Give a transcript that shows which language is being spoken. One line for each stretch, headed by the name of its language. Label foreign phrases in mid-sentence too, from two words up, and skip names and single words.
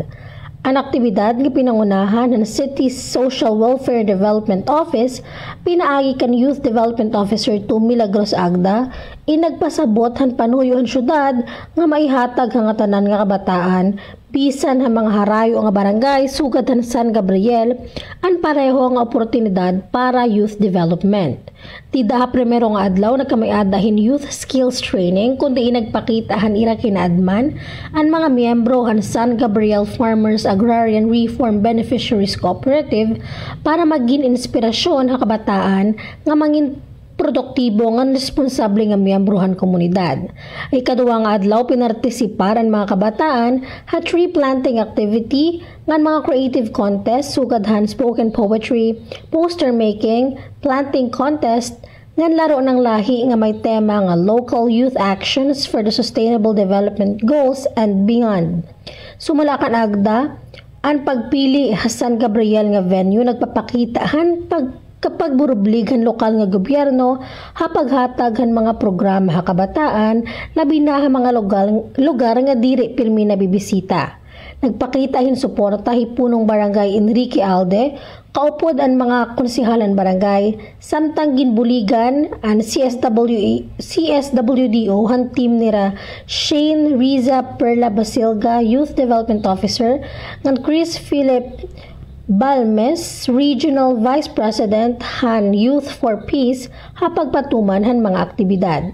Waray: Ang aktibidad nga pinangunahan ng City Social Welfare Development Office, pinaagi kan
English: Youth Development Officer 2
Waray: Milagros Agda, inagpasabot han panuyo han syudad nga maihatag ang tanan nga kabataan bisan ang mga harayo nga barangay sugad han San Gabriel ang pareho nga oportunidad para
English: youth development.
Waray: Tida primero nga adlaw nagkamay-adahin
English: youth skills training
Waray: kundi nagpakitahan ira kinaadman ang mga miyembro han San Gabriel Farmers Agrarian Reform Beneficiaries Cooperative para maging inspirasyon sa kabataan nga mangin produktibo nga responsable nga miyembrohan komunidad. Ikaduha nga adlaw pinartisipar ang mga kabataan sa
English: tree planting activity
Waray: ngan mga
English: creative contest
Waray: sugad han
English: spoken poetry, poster making, planting contest,
Waray: ngan
Filipino: laro ng lahi
Waray: nga may tema nga
English: Local Youth Actions for the Sustainable Development Goals and Beyond.
Waray: Sumulakan agda, ang pagpili San Gabriel nga venue nagpapakitahan kapag burubligan lokal nga gobyerno hapaghataghan mga programa ha kabataan labi na mga lugar nga diri pirmi na bibisita. Nagpakitahin suporta hipunong barangay Enrique Alde, kaupod ang mga konsihalan barangay, samtang ginbuligan ang CSWDO han team nira Shane Riza Perla Basilga,
English: Youth Development Officer,
Waray: ngan Chris Philip Balmes,
English: Regional Vice President
Waray: han Youth for Peace, hapagpatuman han mga aktibidad.